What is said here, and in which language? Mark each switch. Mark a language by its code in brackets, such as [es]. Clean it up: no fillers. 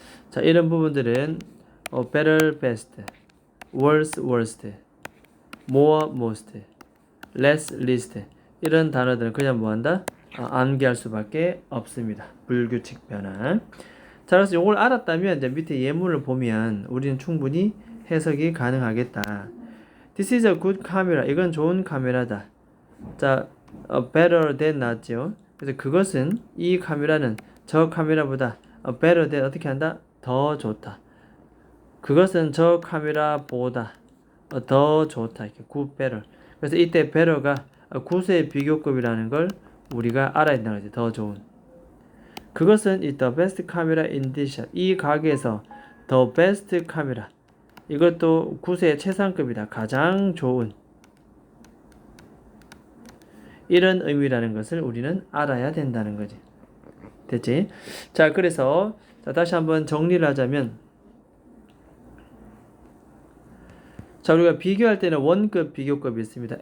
[ko] 자, 이런 부분들은 better, best, worse, worst, more, most, less, least 이런 단어들은 그냥 뭐한다? 암기할 수밖에 없습니다. 불규칙 변화. 자, 그래서 이걸 알았다면 이제 밑에 예문을 보면 우리는 충분히 해석이 가능하겠다. [en] This is a good camera. [ko] 이건 좋은 카메라다. 자, better than 나왔죠. 그래서 그것은 이 카메라는 저 카메라보다 better than 어떻게 한다? 더 좋다. 그것은 저 카메라보다 더 좋다. 이렇게 good better. 그래서 이때 better가 구수의 비교급이라는 걸 우리가 알아야 된다는 거지. 더 좋은. 그것은 이 [en] the best camera in this shop. [ko] 이 가게에서 [en] the best camera. [ko] 이것도 구세의 최상급이다. 가장 좋은. 이런 의미라는 것을 우리는 알아야 된다는 거지. 됐지? 자, 그래서 자, 다시 한번 정리를 하자면 자, 우리가 비교할 때는 원급, 비교급이 있습니다.